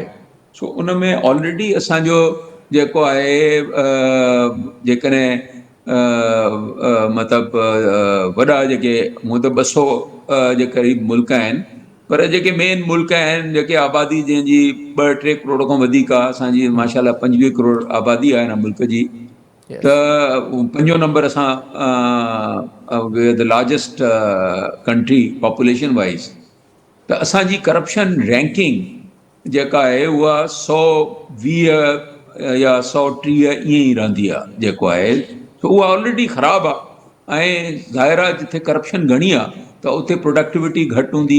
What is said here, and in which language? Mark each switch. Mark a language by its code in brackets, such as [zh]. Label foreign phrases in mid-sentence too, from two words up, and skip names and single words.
[sd] सो उन में ऑलरेडी असांजो जेको आहे जेकॾहिं मतिलबु वॾा जेके हूअं त 200 जे क़रीब मुल्क आहिनि, पर जेके मेन मुल्क आहिनि जेके आबादी जंहिंजी 2-3 करोड़ खां वधीक आहे, असांजी माशाल्लाह 25 करोड़ आबादी आहे हिन मुल्क जी, त 5 नंबर असां [en] the largest country population wise. [sd] त असांजी [en] corruption ranking [sd] जेका आहे उहा 120 या 130 ईअं ई रहंदी आहे जेको आहे। त उहा ऑलरेडी ख़राबु आहे ऐं ज़ाहिर आहे जिथे करप्शन घणी आहे त उते प्रोडक्टिविटी घटि हूंदी।